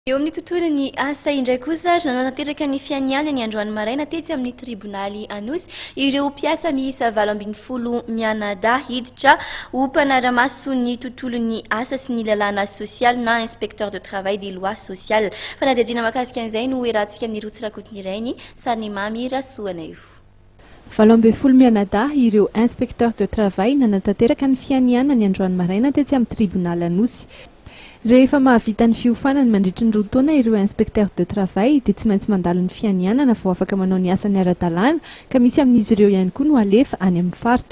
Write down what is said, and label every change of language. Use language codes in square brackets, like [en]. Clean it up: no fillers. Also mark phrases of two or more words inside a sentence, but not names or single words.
[mg] Eo amin'ny tontolon'ny asa indray kosa nananateraka ny fianiana ny androany maraina tetsy amin'ny tribonaly Anosy ireo mpiasa miisa 80 mianadahy hiditra ho mpanara-maso ny tontolon'ny asa sy ny lalàna sosialy na [fr] inspecteur de travail des lois sociales. [mg] Fanadihadiana mahakasika an'izay no erahantsika ny rotsy rakotiny iray ny Sariny Mamy Rasoana io. 80 mianadahy ireo [fr] inspecteur de travail [mg] nananateraka ny fianiana ny androany maraina tetsy amin'ny tribonaly Anosy. Rehefa mahavita ny fiofanany mandritra ny 2 taona ireo [fr] inspecteur de travail [mg] dia tsy maintsy mandalo ny fianianana vao afaka manao ny asany ara-dalàna ka misy amin'izy ireo ihany koa no alefa any amin'ny faritra.